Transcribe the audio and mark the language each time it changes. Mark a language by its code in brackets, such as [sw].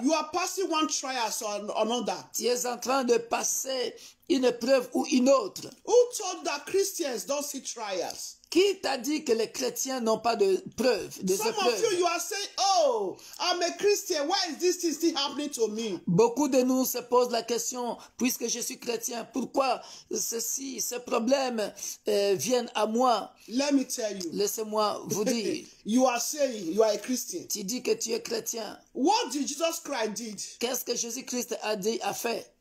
[en] You are passing one trial or another. [fr] Tu es en train de passer une épreuve ou une autre. [en] Who told that Christians don't see trials? [fr] Qui t'a dit que les chrétiens n'ont pas de preuves, des [en] Some of [fr] épreuves? [en] you are saying, "Oh, I'm a Christian. Why is this thing still happening to me?" [fr] Beaucoup de nous se posent la question, puisque je suis chrétien, pourquoi ces problèmes viennent à moi? [en] Let me tell you. [fr] Laissez-moi vous dire, [en] You are saying you are a Christian. [fr] tu dis que tu es chrétien. [en] What did Jesus Christ did? [fr] Qu'est-ce que Jésus-Christ a fait?